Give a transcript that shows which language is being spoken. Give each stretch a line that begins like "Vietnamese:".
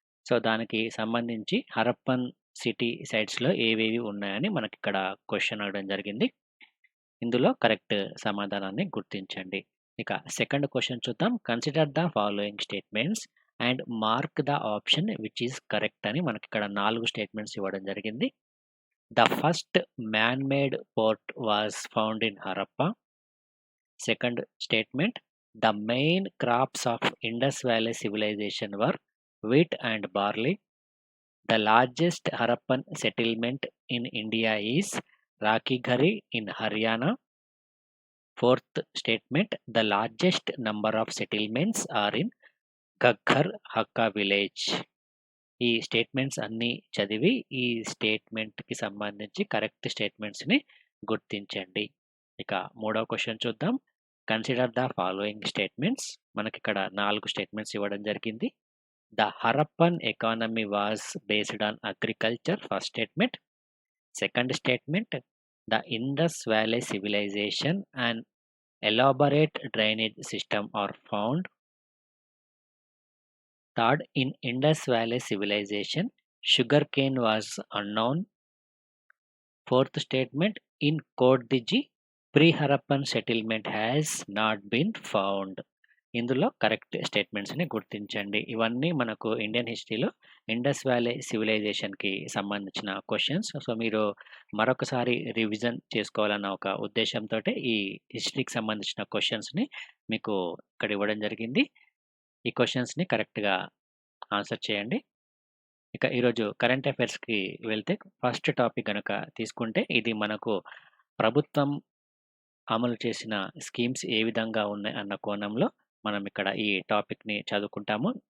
Telugu: So, దానికి సంబంధించి Harappan city సైట్స్‌లో ఏవేవి ఉన్నాయని మనకిక్కడ క్వెషన్ అడగడం జరిగింది. ఇందులో కరెక్ట్ సమాధానాన్ని గుర్తించండి. ఇక సెకండ్ క్వెషన్ చూద్దాం.
English: consider the following statements and mark the option which is correct
Telugu: అని మనకిక్కడ 4 స్టేట్మెంట్స్ ఇవ్వడం జరిగింది.
English: The first man-made port was found in Harappa. Second statement, the main crops of Indus Valley civilization were wheat and barley. The largest Harappan settlement in India is Rakhighari in Haryana. Fourth statement, the largest number of settlements are in Ghaggar Hakka village.
Telugu: ఈ statements అన్నీ చదివి ఈ స్టేట్మెంట్‌కి సంబంధించి correct స్టేట్మెంట్స్‌ని గుర్తించండి. ఇక మూడవ question చూద్దాం.
English: Consider the following statements.
Telugu: మనకిక్కడ 4 స్టేట్మెంట్స్ ఇవ్వడం జరిగింది.
English: The Harappan economy was based on agriculture first statement. Second statement, the Indus valley civilization and elaborate drainage system are found. Third, in Indus Valley civilization, sugarcane was unknown. Fourth statement, in Kodiji, pre-Harappan settlement has not been found.
Telugu: ఇందులో correct స్టేట్మెంట్స్‌ని గుర్తించండి. ఇవన్నీ మనకు Indian హిస్టరీలో Indus valley సివిలైజేషన్‌కి సంబంధించిన questions. So, మీరు మరొకసారి revision చేసుకోవాలన్న ఒక ఉద్దేశ్యంతోటే ఈ హిస్టరీకి సంబంధించిన క్వెషన్స్‌ని మీకు ఇక్కడ ఇవ్వడం జరిగింది. ఈ క్వెషన్స్‌ని కరెక్ట్‌గా ఆన్సర్ చేయండి. ఇక ఈరోజు కరెంట్ అఫైర్స్‌కి వెళ్తే ఫస్ట్ టాపిక్ గనక తీసుకుంటే ఇది మనకు ప్రభుత్వం అమలు చేసిన స్కీమ్స్ ఏ విధంగా ఉన్నాయి అన్న కోణంలో మనం ఇక్కడ ఈ టాపిక్‌ని చదువుకుంటాము.